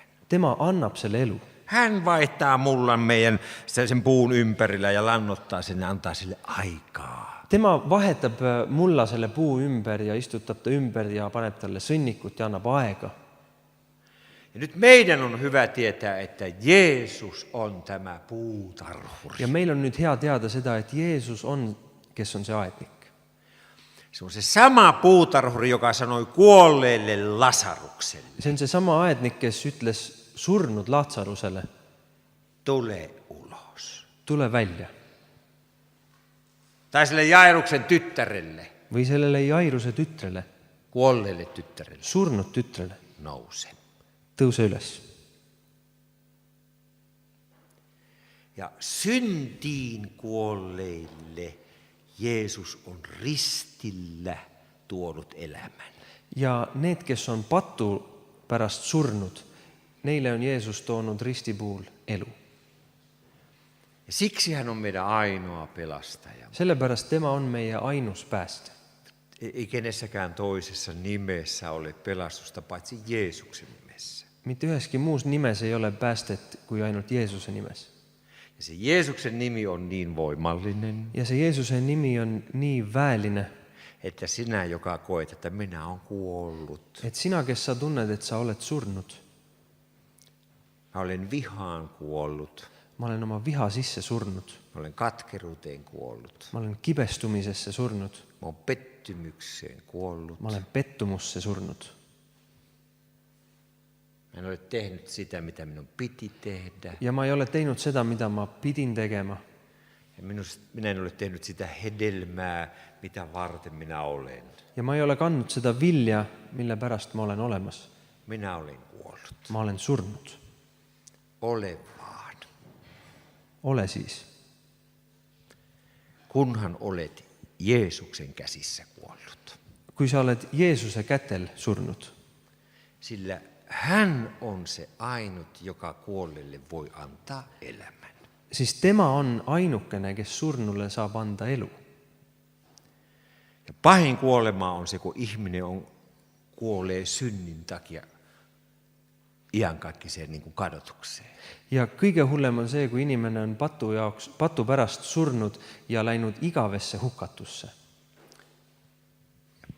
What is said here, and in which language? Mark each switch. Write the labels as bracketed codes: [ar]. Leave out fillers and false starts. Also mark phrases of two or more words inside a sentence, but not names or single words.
[et] Tema annab selle elu. [fi] Hän vaihtaa mullan meidän sen puun ympärillä ja lannottaa sen ja antaa sille aikaa. [et] Tema vahetab mulla selle puu ümber ja istutab ta ümber ja paneb talle sõnnikut ja annab aega. [fi] Ja nyt meidän on hyvä tietää, että Jeesus on tämä puutarhuri. [et] Ja meil on nüüd hea teada seda, et Jeesus on, kes on see aednik. [fi] Se on se sama puutarhuri, joka sanoi kuolleelle Lasarukselle. [et] See on see sama aednik, kes ütles surnud Laatsarusele, [fi] Tule ulos. [et] tule välja. [fi] Tai sille Jairuksen tyttärelle, [et] Või sellele Jairuse tütrele, [fi] kuolleelle tyttärelle, [et] surnud tütrele, [fi] nouse. [et] tõuse üles. [fi] Ja syntiin kuolleille Jeesus on ristillä tuonut elämän. [et] Ja need, kes on patu pärast surnud, neile on Jeesus toonud ristipuul elu. [fi] Ja siksi hän on meidän ainoa pelastaja. [et] Sellepärast tema on meie ainus päästja. [fi] Ei kenessäkään toisessa nimessä ole pelastusta, paitsi Jeesuksen nimessä. [et] Mitte üheski muus nimes ei ole päästet kui ainult Jeesuse nimes. [fi] Ja se Jeesuksen nimi on niin voimallinen, [et] Ja see Jeesuse nimi on nii väeline, [fi] että sinä, joka koet, että minä olen kuollut, [et] et sina, kes sa tunned, et sa oled surnud, [fi] mä olen vihaan kuollut, [et] ma olen oma viha sisse surnud, [fi] mä olen katkeruuteen kuollut, [et] ma olen kibestumisesse surnud, [fi] mä olen pettymykseen kuollut, [et] ma olen pettumusse surnud. [fi] mä en ole tehnyt sitä, mitä minun piti tehdä. [et] Ja ma ei ole teinud seda, mida ma pidin tegema. [fi] Ja minä en ole tehnyt sitä hedelmää, mitä varten minä olen. [et] Ja ma ei ole kandnud seda vilja, mille pärast ma olen olemas. [fi] Minä olen kuollut. [et] Ma olen surnud. [fi] Ole vaan. [et] Ole siis. [fi] Kunhan olet Jeesuksen käsissä kuollut. [et] Kui sa oled Jeesuse kätel surnud, [fi] Sillä hän on se ainut, joka kuolleelle voi antaa elämän. [et] siis tema on ainukene, kes surnulle saab anda elu. [fi] Ja pahin kuolema on se, kun ihminen kuolee synnin takia iankaikkiseen niin kuin kadotukseen. [et] Ja kõige hullem on see, kui inimene on patu pärast surnud ja läinud igavesse hukatusse.